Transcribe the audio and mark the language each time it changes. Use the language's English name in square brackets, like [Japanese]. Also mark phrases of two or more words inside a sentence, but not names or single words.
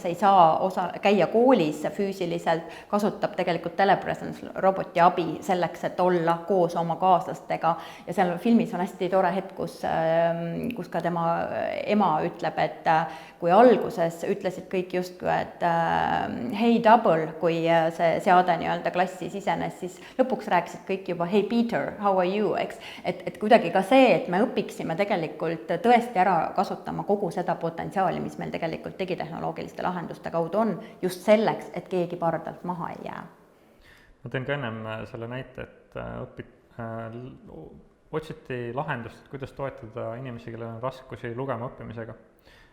[Estonian] ei saa käia koolis füüsiliselt, kasutab tegelikult telepresence roboti abi selleks, et olla koos oma kaaslastega ja seal filmis on hästi tore hetk, kus ka tema ema ütleb, et kui alguses ütlesid kõik justkui, et hey Double, kui see seade nii-öelda klassi sisenes, siis lõpuks rääkisid kõik juba [English] hey Peter, how are you, [Estonian] eks? Et kuidagi ka see, et me õpiksime tegelikult tõesti ära kasutama kogu seda potentsiaali, mis meil tegelikult digitehnoloogiliste lahenduste kaudu on, just selleks, et keegi pardalt maha ei jää. Ma teen ka ennem selle näite, et otsiti lahendust, kuidas toetada inimesi, kellel on raskusi lugema õppimisega.